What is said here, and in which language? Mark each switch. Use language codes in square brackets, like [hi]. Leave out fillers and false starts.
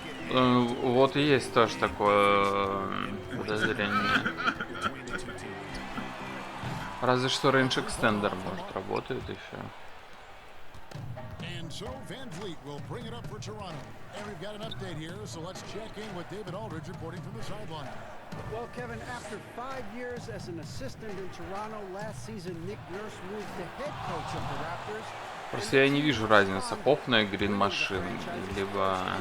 [ru] Вот и есть тоже такое подозрение. Разве что рейндж экстендер может работает еще. [en] So Van Vliet will bring it up for Toronto. And we've got an update here, so let's check in with David Aldridge reporting from the sideline. Well, Kevin, after 5 years as an assistant in Toronto, last season Nick Nurse moved to head coach of the Raptors. [ru] Просто я не вижу разницы. Хоффна и Грин Машин, либо...